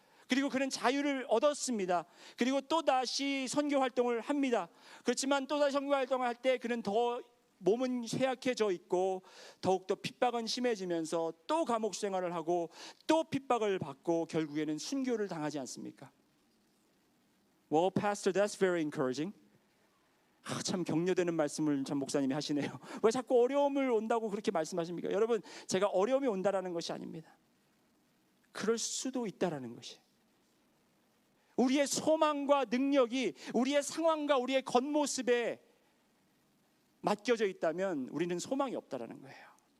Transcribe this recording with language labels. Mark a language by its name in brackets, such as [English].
[Korean] 그리고 그는 자유를 얻었습니다. 그리고 또다시 선교 활동을 합니다. 그렇지만 또다시 선교 활동을 할 때 그는 더 몸은 쇠약해져 있고 더욱더 핍박은 심해지면서 또 감옥 생활을 하고 또 핍박을 받고 결국에는 순교를 당하지 않습니까? [English] Well, Pastor, that's very encouraging. [Korean] 참 격려되는 말씀을 참 목사님이 하시네요. 왜 자꾸 어려움을 온다고 그렇게 말씀하십니까? 여러분 제가 어려움이 온다라는 것이 아닙니다. 그럴 수도 있다라는 것이 우리의 소망과 능력이 우리의 상황과 우리의 겉모습에 맡겨져 있다면 우리는 소망이 없다라는 거예요.